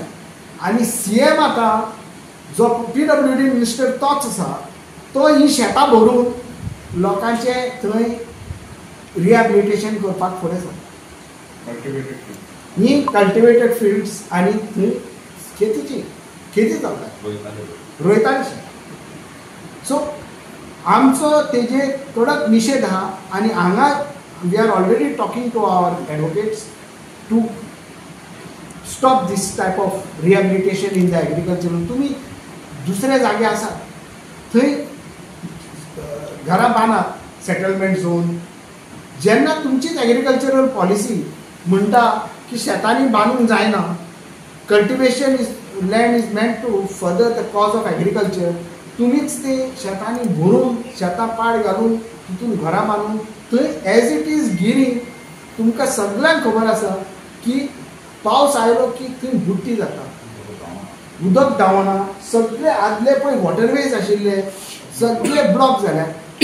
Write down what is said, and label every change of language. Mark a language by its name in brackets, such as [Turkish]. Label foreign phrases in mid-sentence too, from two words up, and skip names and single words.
[Konkani] आनी CM आतां जो PWD मिनिस्टर तोच आसा, तो ही शेतां भरून लोकांचें थंय रिहॅबिलिटेशन करपाक फुडें सरता। ही [English] cultivated fields [Konkani] आनी थंय खेती चलता, रोयताली शेत। [English] सो [Konkani] आमचो तेजे कडक निशेध आहा आनी हांगा [English] we are already talking to our advocates to stop this type of rehabilitation in the agriculture. [Konkani] तुम्ही दुसरे जागे आसा थंय घरां बांदात [English] settlement zone. [Konkani] जेन्ना तुमचीच [English] agricultural policy [Konkani] म्हणटा की शेतांनी बांदूंक जायना, [English] cultivation land is meant to further the cause of agriculture, [Konkani] तुमीच ते शेतांनी भरून शेतां पाड घालून तितून घरां बांदून थंय [English] as it is [Konkani] गिरी तुमकां सगळ्यांक खबर आसा की पावस आयलो की थंय बुट्टी जाता, उदक धांवना, सगळे आदले पळय वॉटरवेज आशिल्ले सगळे ब्लॉक जाल्यात.